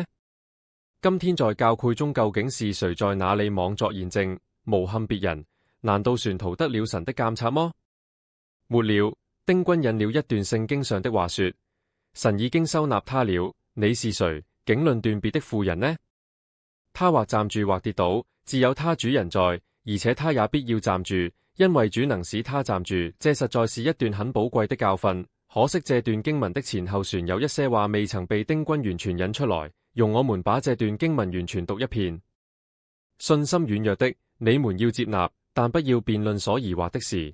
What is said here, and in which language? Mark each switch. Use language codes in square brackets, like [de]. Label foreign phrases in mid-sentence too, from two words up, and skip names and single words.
[zh] 今天在教會中究竟是誰在那裏妄作驗證，誣陷別人？難道船逃得了神的監察麼？末了，丁君引了一段聖經上的話說：神已經收納他了，你是誰，竟論斷別的婦人呢？他或站住或跌倒，自有他主人在，而且他也必要站住，因為主能使他站住。這實在是一段很寶貴的教訓。可惜這段經文的前後旋有一些話未曾被丁君完全引出來，容我們把這段經文完全讀一遍。信心軟弱的，你們要接納，但不要辯論所疑惑的事。